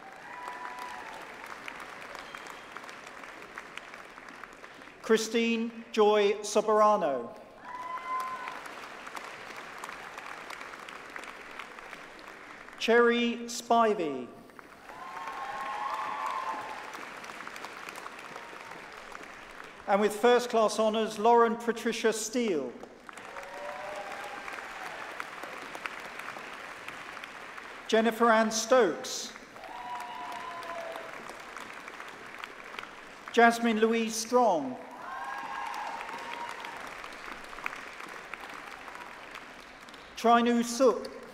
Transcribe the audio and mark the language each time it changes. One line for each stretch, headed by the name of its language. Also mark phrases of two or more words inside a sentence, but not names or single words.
English: Christine Joy Soberano. Cherry Spivey. And with first class honours, Lauren Patricia Steele. Jennifer Ann Stokes. Jasmine Louise Strong. Trinu Suk.